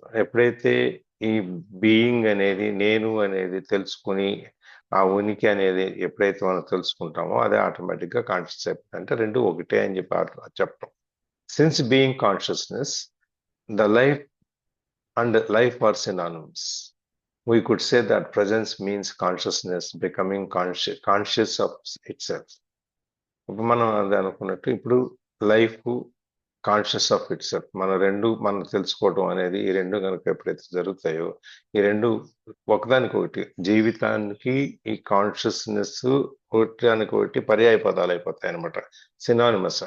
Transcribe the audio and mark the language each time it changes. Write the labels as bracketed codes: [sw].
[te] ఎప్పుడైతే ఈ బీయింగ్ అనేది, నేను అనేది తెలుసుకుని ఆ ఉనికి అనేది ఎప్పుడైతే మనం తెలుసుకుంటామో అదే ఆటోమేటిక్ గా కాన్షియస్ అయిపోతుంది. అంటే రెండు ఒకటే అని చెప్పి చెప్పడం. [en] Since being consciousness, the life and life are synonyms. We could say that presence means consciousness becoming conscious of itself. [te] ఇప్పుడు మనం అది అనుకున్నట్టు ఇప్పుడు [en] life conscious of itself, [te] మనం తెలుసుకోవడం అనేది, ఈ రెండు కనుక ఎప్పుడైతే జరుగుతాయో, ఈ రెండు ఒకదానికొకటి, జీవితానికి ఈ కాన్షియస్నెస్ ఒకటి పర్యాయ పదాలు అయిపోతాయి అనమాట. సినానిమస్.